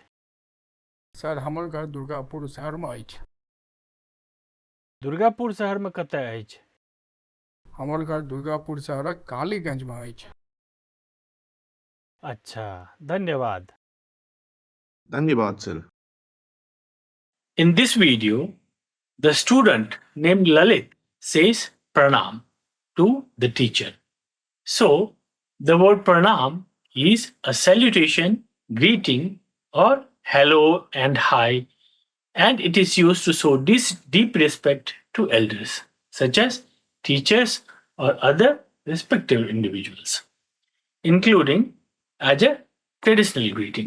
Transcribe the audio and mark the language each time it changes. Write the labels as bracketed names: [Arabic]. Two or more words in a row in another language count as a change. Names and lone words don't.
[Maithili] सर हमर घर दुर्गापुर शहरमे अछि। दुर्गापुर शहरमे कतऽ अछि? हमर घर दुर्गापुर शहरक कालीगंजमे अछि। अच्छा, धन्यवाद। धन्यवाद सर। [English] In this video, the student named Lalit says pranam to the teacher. So, the word pranam is a salutation, greeting, or hello and hi, and it is used to show this deep respect to elders, such as teachers or other respected individuals, including as a traditional greeting.